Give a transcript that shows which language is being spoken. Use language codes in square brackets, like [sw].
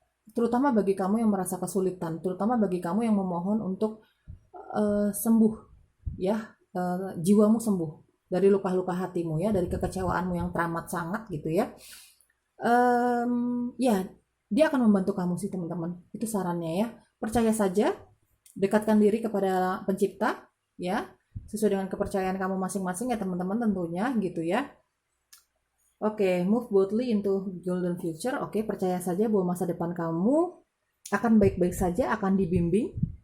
[id] Terutama bagi kamu yang merasa kesulitan, terutama bagi kamu yang memohon untuk sembuh, ya, jiwamu sembuh dari luka-luka hatimu ya, dari kekecewaanmu yang teramat sangat gitu ya. Ya, dia akan membantu kamu sih teman-teman. Itu sarannya ya. Percaya saja, dekatkan diri kepada pencipta ya, sesuai dengan kepercayaan kamu masing-masing ya teman-teman tentunya gitu ya. [en] Oke, move boldly into golden future. [id] Oke, percaya saja bahwa masa depan kamu akan baik-baik saja, akan dibimbing.